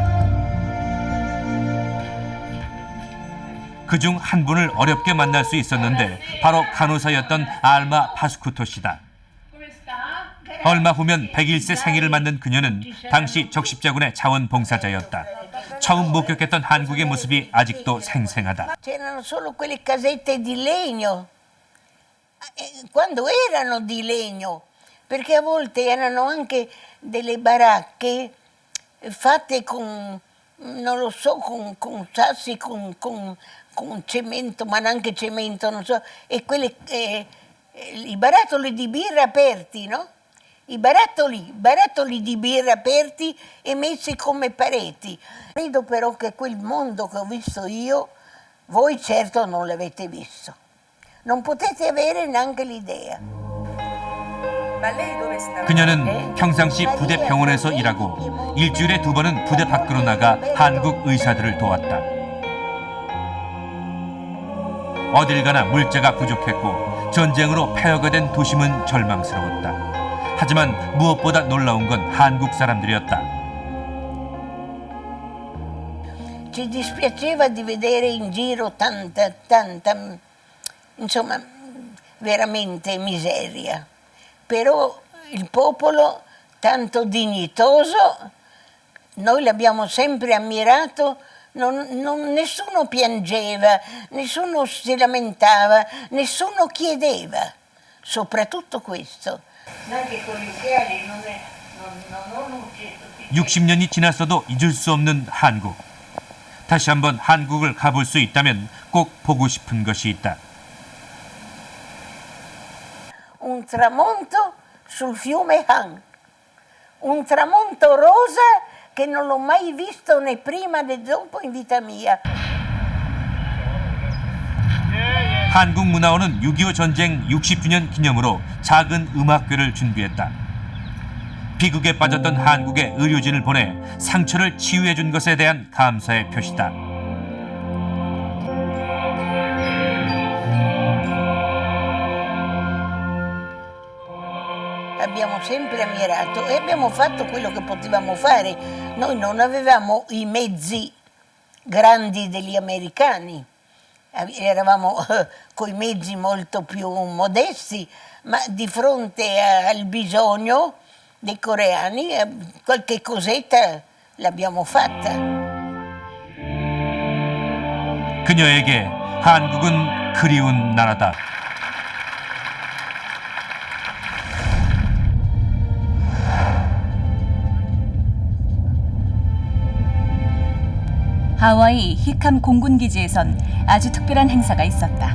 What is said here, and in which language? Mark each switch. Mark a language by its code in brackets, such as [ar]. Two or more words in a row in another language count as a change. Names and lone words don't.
[ko] 그중 한 분을 어렵게 만날 수 있었는데 바로 간호사였던 알마 파스쿠토 씨다. 얼마 후면 101세 생일을 맞는 그녀는 당시 적십자군의 자원봉사자였다. 처음 목격했던 한국의 모습이 아직도 생생하다. [it] C'erano solo quelle casette di legno, quando erano di legno, perché a volte erano anche delle baracche fatte con, non lo so, con sassi, con cemento, ma neanche cemento, non so, e quelle, i barattoli di birra aperti, no? I barattoli di birra aperti e messi come pareti. Credo però che quel mondo che ho visto io, voi certo non l'avete visto. Non potete avere neanche l'idea. [ko] 그녀는 평상시 부대 병원에서 일하고 일주일에 2번은 부대 밖으로 나가 한국 의사들을 도왔다. 어딜 가나 물자가 부족했고 전쟁으로 폐허가 된 도심은 절망스러웠다. 하지만 무엇보다 놀라운 건 한국 사람들이었다. [it] Ci dispiaceva di vedere in giro tanta, insomma, veramente miseria. Però il popolo tanto dignitoso, noi l'abbiamo sempre ammirato, nessuno piangeva, nessuno si lamentava, nessuno chiedeva, soprattutto questo. [ko] 60년이 지났어도 잊을 수 없는 한국. 다시 한번 한국을 가볼 수 있다면 꼭 보고 싶은 것이 있다. [it] Un tramonto sul fiume Han, un tramonto rosa che non l'ho mai visto né prima né dopo in vita mia. [ko] 한국문화원은 6.25 전쟁 60주년 기념으로 작은 음악회를 준비했다. 비극에 빠졌던 한국에 의료진을 보내 상처를 치유해 준 것에 대한 감사의 표시다. [it] Abbiamo sempre ammirato e abbiamo fatto quello che potevamo fare. Noi non avevamo i mezzi grandi degli americani, eravamo coi mezzi molto più modesti, ma di fronte al bisogno dei coreani qualche cosetta l'abbiamo fatta. [ko] 그녀에게 한국은 그리운 나라다. 하와이 히캄 공군기지에선 아주 특별한 행사가 있었다.